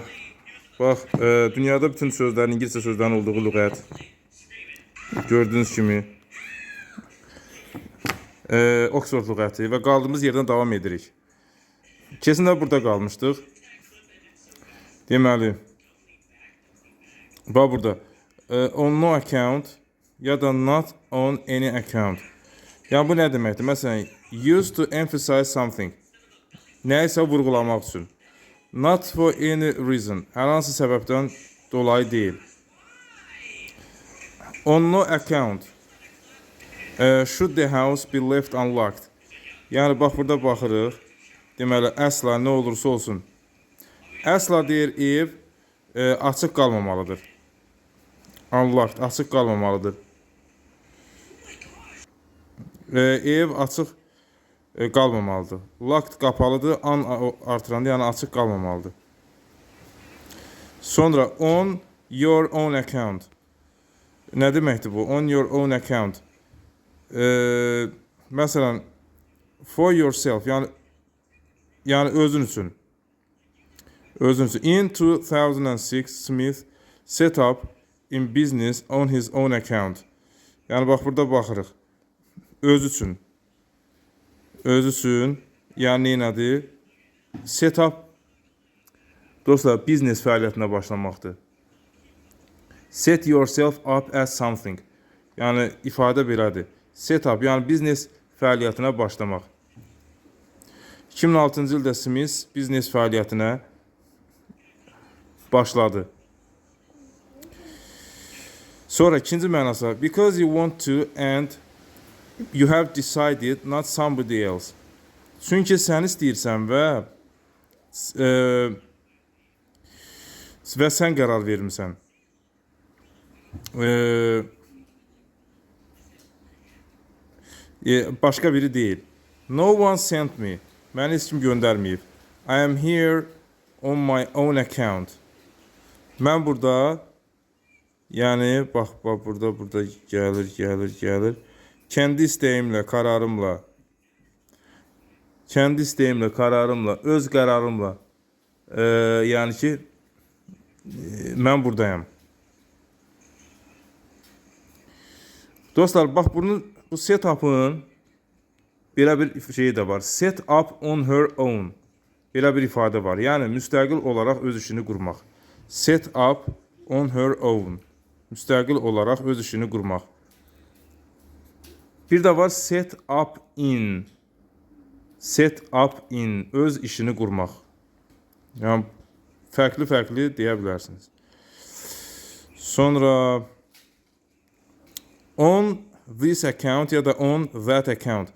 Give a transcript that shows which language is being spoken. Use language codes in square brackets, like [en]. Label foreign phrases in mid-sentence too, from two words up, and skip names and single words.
[az] Bax, dünyada bütün sözlərin, İngiliscə sözlərin olduğu lüğət. Gördüyünüz kimi Oxford lüğəti və qaldığımız yerdən davam edirik. Kesin də burada qalmışdıq. Deməli, bax burada. [en] On no account [az] ya da [en] not on any account. [az] Yəni bu nə deməkdir? Məsələn, [en] used to emphasize something. [az] Nəyisə vurğulamaq üçün. [en] Not for any reason. [az] Hər hansı səbəbdən dolayı deyil. [en] On no account. Should the house be left unlocked? [az] Yəni bax burada baxırıq. Deməli əsla nə olursa olsun. Əsla deyir ev açıq qalmamalıdır. Unlocked açıq qalmamalıdır. Ev açıq qalmamalıdır. Locked qapalıdır, an artıranda yəni açıq qalmamalıdır. Sonra [en] on your own account. [az] Nə deməkdir bu? [en] On your own account. Məsələn, for yourself, [az] yəni özün üçün. Özün üçün. [en] In 2006, Smith set up in business on his own account. [az] Yəni bax burada baxırıq. Öz üçün. Öz üçün, yəni nədir? [en] Set up, [az] dostlar, biznes fəaliyyətinə başlamaqdır. [en] Set yourself up as something. [az] Yəni ifadə belədir. [en] Set up, [az] yəni biznes fəaliyyətinə başlamaq. 2006-cı ildə Smith biznes fəaliyyətinə başladı. Sonra ikinci mənası, [en] because you want to and you have decided, not somebody else. [az] Çünki sən istəyirsən və sən qərar vermisən. Başqa biri deyil. [en] No one sent me. [az] Məni heç kim göndərməyib. [en] I am here on my own account. [az] Mən burada, yəni bax burada gəlir. Kendi istəyimlə, kararımla, öz qərarımla, yəni ki, mən buradayım. Dostlar, bax bu set-up'ın belə bir şeyi də var. [en] Set up on her own. [az] Belə bir ifadə var. Yəni, müstəqil olaraq öz işini qurmaq. [en] Set up on her own. [az] Müstəqil olaraq öz işini qurmaq. Bir də var [en] set up in. Set up in. [az] Öz işini qurmaq. Yəni, fərqli deyə bilərsiniz. Sonra [en] on this account [az] ya da [en] on that account.